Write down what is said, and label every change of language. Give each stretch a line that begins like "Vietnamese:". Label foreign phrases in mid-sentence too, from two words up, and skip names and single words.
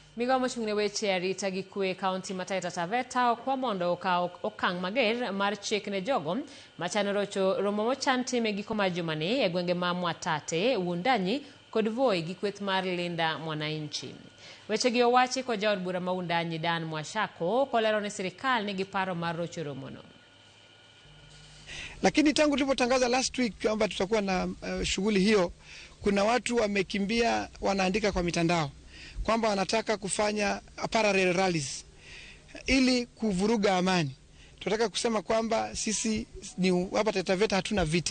Luo (Kenya and Tanzania): Migomo chung'ne weche arita gi kwe kaunti ma Taita Taveta kwa mondo okang' mager mar chik ne jogo machano rocho romo mochan time giko mar jumani e gwenge ma Mwatate, Wundanyi kod Voi gi kweth mar Linda Mwananchi. Weche gi owachi ko jaod bura ma Wundanyi Dan Mwashako kolero ne sirikal ni giparo mar rocho romono.
Swahili: Lakini tangu tulipotangaza
English: last week
Swahili: kwamba tutakuwa na shughuli hiyo, kuna watu wamekimbia wanaandika kwa mitandao kwamba wanataka kufanya
English: parallel rallies
Swahili: ili kuvuruga amani. Tunataka kusema kwamba sisi ni hapa Taita Taveta hatuna vita.